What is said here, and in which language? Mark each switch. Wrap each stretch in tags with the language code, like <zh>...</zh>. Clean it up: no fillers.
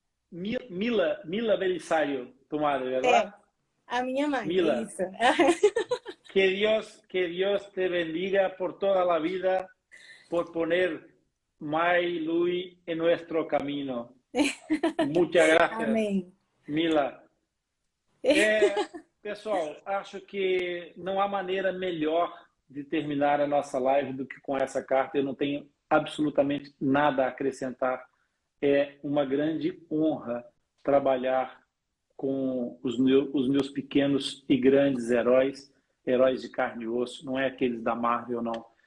<pt>Mila Belisário, tomara, verdade? A minha mãe. Mila, isso.</pt> <es>que Dios te bendiga por toda la vida, por poner Mai Lui en nuestro camino. Muchas gracias,</es> <pt>Amém. Mila. Pessoal, acho que não há maneira melhor de terminar a nossa live do que com essa carta. Eu não tenho absolutamente nada a acrescentar. É uma grande honra trabalhar com os meus pequenos e grandes heróis, heróis de carne e osso, não é aqueles da Marvel, não.</pt>